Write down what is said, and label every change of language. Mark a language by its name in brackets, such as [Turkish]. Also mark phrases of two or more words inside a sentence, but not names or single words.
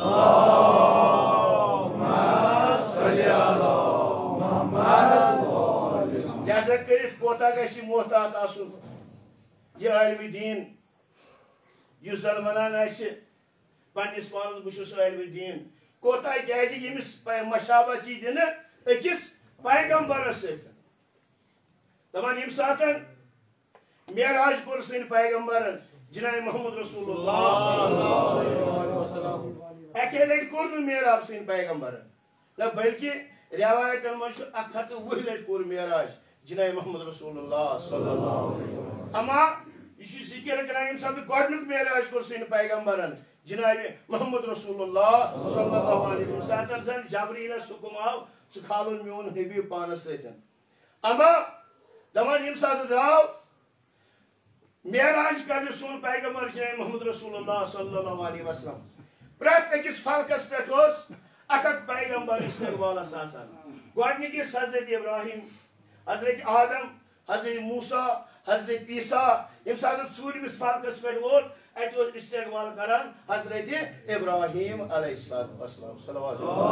[Kashmiri] लिहाजा करित कोता गि मोहतात आसुन यह इल्म दीन युस जन वनान पन्निस पानस बुशुस इल्म दीन कोता कैसे यमिस मशाबत दिन अकिस पैगंबरस सत दपान यम सातन मेराज कोर सन पैगंबरन जनाब मोहम्मद रसूलुल्लाह अके लट कोर मेराज सन पैगंबरन न बल्कि रिवायतन मज 120 लट कोर मेराज जनाब मोहम्मद रसूलुल्लाह [Arabic] صلى الله عليه وسلم. [Kashmiri] अमा यह जिक्र करान यम सात गोडनुक मेराज कोर सन पैगंबरन जनाब मोहम्मद रसूलुल्लाह [Arabic] صلى الله عليه وسلم [Kashmiri] जन जबरील सुकुम आव खालन मोन हबीब पानस सतन। अमा दपान यम सात राव मेराज कर सोन पैगंबर जनाब मोहम्मद रसूलुल्लाह [Arabic] صلى الله عليه وسلم [Kashmiri] प्रत अकिस फलकस पे अक पैगंबर इस्तकबालस गोडनिकिस हजरत इब्राहिम हजरत आदम हजरत मूसा हजरत ईसा यम सात चूरमिस फलकस पे वोत अत इस्तकबाल करान हजरत इब्राहिम अलैहिस्सलाम सल्लल्लाहु